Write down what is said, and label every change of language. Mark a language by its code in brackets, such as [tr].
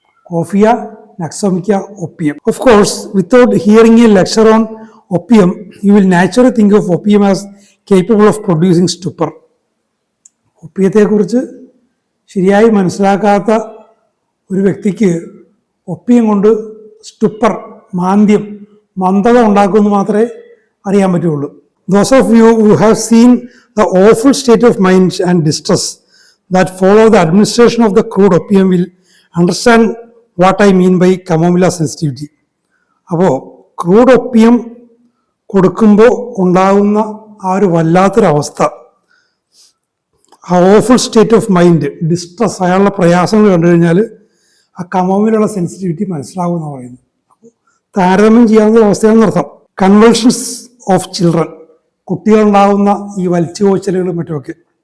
[en] Coffea, nux vomica, opium. Of course, without hearing a lecture on opium, you will naturally think of opium as capable of producing stupor. [ml] ഒപ്പിയത്തെക്കുറിച്ച് ശരിയായി മനസ്സിലാക്കാത്ത ഒരു വ്യക്തിക്ക് Opium കൊണ്ട് സ്റ്റുപ്പർ, മാന്ദ്യം, മന്ദത ഉണ്ടാക്കുമെന്ന് മാത്രമേ അറിയാൻ പറ്റുള്ളൂ. [en] Those of you who have seen the awful state of mind and distress that follow the administration of the crude opium will understand what I mean by chamomilla sensitivity. [ml] അപ്പോൾ ക്രൂഡ് ഒപ്പിയം കൊടുക്കുമ്പോൾ ഉണ്ടാകുന്ന ആ ഒരു വല്ലാത്തൊരവസ്ഥ, ആ [en] awful state of mind, [ml] distress, അയാളുടെ പ്രയാസങ്ങൾ കണ്ടു കഴിഞ്ഞാൽ ആ കമോമിലുള്ള സെൻസിറ്റിവിറ്റി മനസ്സിലാകുമെന്ന് പറയുന്നത്. താരതമ്യം ചെയ്യാവുന്ന അവസ്ഥയാണെന്ന് അർത്ഥം. [en] convulsions of children, [ml] കുട്ടികളുണ്ടാകുന്ന ഈ വലിച്ചു കോച്ചലുകളും മറ്റുമൊക്കെ.